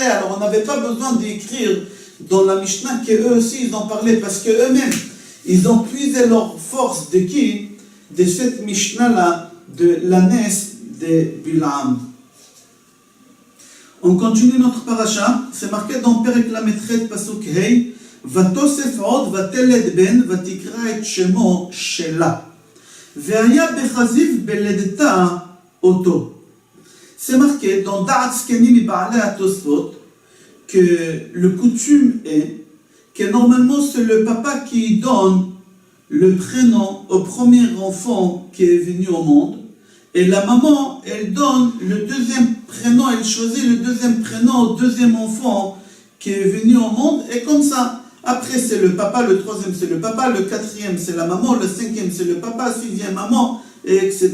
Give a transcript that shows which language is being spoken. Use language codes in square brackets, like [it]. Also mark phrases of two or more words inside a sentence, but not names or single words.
[fr] Alors, on n'avait pas besoin d'écrire dans la Mishnah qu'eux aussi, ils ont parlé. Parce qu'eux-mêmes, ils ont puisé leur force de qui? De cette Mishnah-là, de l'ânesse de Bil'am. On continue notre paracha. C'est marqué dans [he] פרק ל"ט פסוק ה. ותוסף עוד ותלד בן ותקרא את שמו שלה. והיה בכזיב בלדתה אותו. [fr] C'est marqué dans Da'at Zkenim Iba'alei HaTosfot que le coutume est que normalement c'est le papa qui donne le prénom au premier enfant qui est venu au monde et la maman, elle donne le deuxième prénom, elle choisit le deuxième prénom au deuxième enfant qui est venu au monde et comme ça, après c'est le papa, le troisième c'est le papa, le quatrième c'est la maman, le cinquième c'est le papa, sixième maman, et etc.